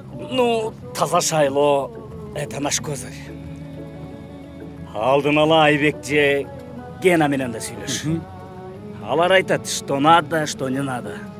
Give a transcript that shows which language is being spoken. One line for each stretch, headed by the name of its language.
Russian: Ну,
Kyrgyz: таза шайлоо,
Russian: это наш козырь.
Kyrgyz: Алдын ала Айбек же Гена менен да сүйлөш. Алар айтат,
Russian: что надо, что не надо.